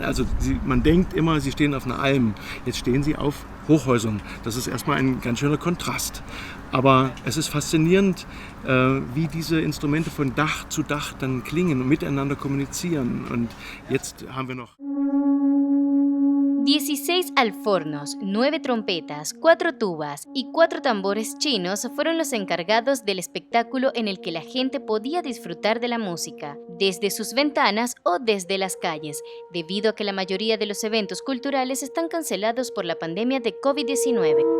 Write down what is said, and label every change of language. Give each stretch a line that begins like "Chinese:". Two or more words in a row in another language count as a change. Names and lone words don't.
German: Also man denkt immer, sie stehen auf einer Alm, jetzt stehen sie auf Hochhäusern. Das ist erstmal ein ganz schöner Kontrast. Aber es ist faszinierend, wie diese Instrumente von Dach zu Dach dann klingen und miteinander kommunizieren. Und jetzt haben wir noch
Spanish: 16 alfornos, 9 trompetas, 4 tubas y 4 tambores chinos fueron los encargados del espectáculo en el que la gente podía disfrutar de la música, desde sus ventanas o desde las calles, debido a que la mayoría de los eventos culturales están cancelados por la pandemia de COVID-19.